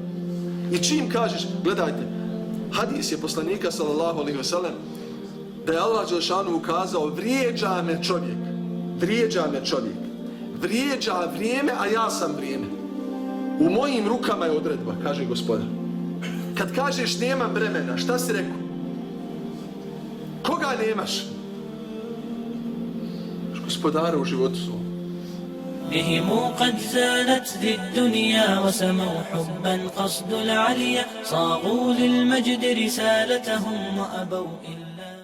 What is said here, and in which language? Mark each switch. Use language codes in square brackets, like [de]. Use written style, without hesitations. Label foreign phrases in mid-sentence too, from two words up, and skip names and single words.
[bs] I čim kažeš, gledajte, hadis je poslanika [ar] صلى الله عليه وسلم [bs] da je Allah dželešanu ukazao vrijeđa me čovjek, vrijeđa vrijeme, a ja sam vrijeme. U mojim rukama je odredba, kaže Gospodar. Kad kažeš nemam vremena, šta si rekao? Koga nemaš? Gospodara u životu svom. [ar] بهم قد زالت ذي الدنيا وسموا حبا قصد العليا صاغوا للمجد رسالتهم وأبوا إلا